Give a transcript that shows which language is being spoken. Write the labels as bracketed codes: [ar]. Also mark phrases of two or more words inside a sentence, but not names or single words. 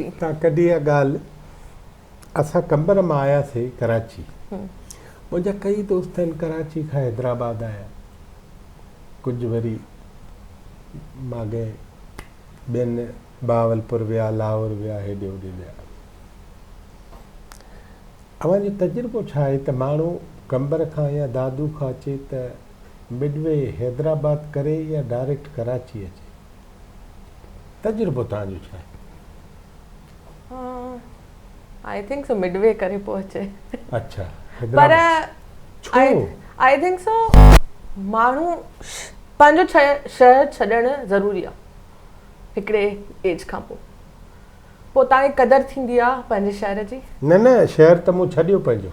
[sd] तव्हां कढी इहा ॻाल्हि, असां कंबर मां आयासीं कराची, मुंहिंजा कई दोस्त आहिनि कराची खां हैदराबाद आया, कुझु वरी माॻे ॿियनि बावलपुर विया, लाहौर विया, हेॾे होॾे विया। अव्हांजो तजुर्बो छा आहे त माण्हू कंबर खां या दादू खां अचे त मिडवे हैदराबाद करे या डायरेक्ट कराची अचे? तजुर्बो तव्हांजो छा आहे? [en] I think so [sd] मिडवे करे पोइ अचे। अच्छा, पर छो? [en] I think so [sd] माण्हू पंहिंजो शहर छॾणु ज़रूरी आहे हिकिड़े एज खां पोइ तव्हांखे क़दर थींदी आहे पंहिंजे शहर जी। न शहर त मूं छॾियो पंहिंजो।